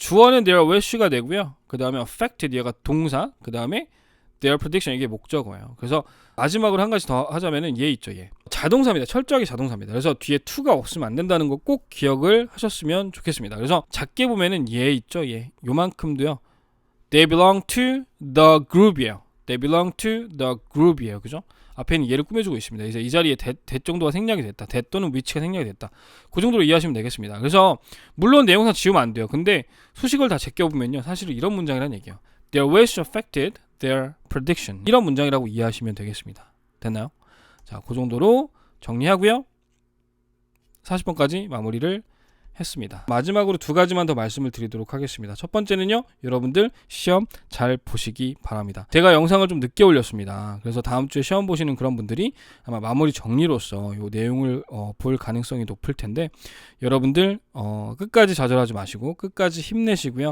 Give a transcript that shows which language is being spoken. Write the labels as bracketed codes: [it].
[ko] 주어는 [en] their wish [ko] 가 되고요. 그 다음에 affected, 얘가 동사, 그 다음에 [en] their prediction, [ko] 이게 목적어예요. 그래서 마지막으로 한 가지 더 하자면은 얘 있죠, 얘. 자동사입니다. 철저하게 자동사입니다. 그래서 뒤에 to가 없으면 안 된다는 거 꼭 기억을 하셨으면 좋겠습니다. 그래서 작게 보면은 얘 있죠, 얘. 요만큼도요. [en] They belong to the group이에요. They belong to the group이에요. [ko] 그죠? 앞에는 얘를 꾸며주고 있습니다. 그래서 이 자리에 대 정도가 생략이 됐다. 대 또는 위치가 생략이 됐다. 그 정도로 이해하시면 되겠습니다. 그래서 물론 내용상 지우면 안 돼요. 근데 수식을 다 제껴보면요. 사실은 이런 문장이라는 얘기예요. [en] Their wish affected their prediction. [ko] 이런 문장이라고 이해하시면 되겠습니다. 됐나요? 자, 그 정도로 정리하고요. 40번까지 마무리를 했습니다. 마지막으로 두 가지만 더 말씀을 드리도록 하겠습니다. 첫 번째는요, 여러분들 시험 잘 보시기 바랍니다. 제가 영상을 좀 늦게 올렸습니다. 그래서 다음 주에 시험 보시는 그런 분들이 아마 마무리 정리로서 이 내용을 볼 가능성이 높을 텐데, 여러분들 끝까지 좌절하지 마시고 끝까지 힘내시고요.